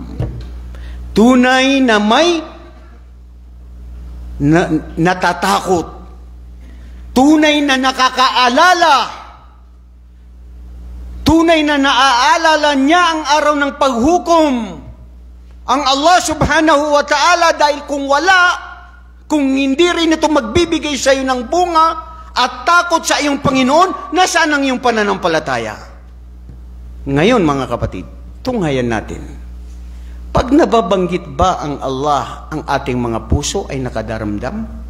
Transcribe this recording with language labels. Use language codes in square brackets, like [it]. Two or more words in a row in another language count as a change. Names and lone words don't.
[tl] Tunay na may natatakot. Tunay na nakakaalala. Tunay na naaalala niya ang araw ng paghukom. Ang [ar] الله سبحانه وتعالى, [tl] dahil kung hindi rin ito magbibigay sa iyo ng bunga at takot sa iyong Panginoon, nasaan ang iyong pananampalataya? Ngayon mga kapatid, tunghayan natin. Pag nababanggit ba ang Allah, ang ating mga puso ay nakadaramdam?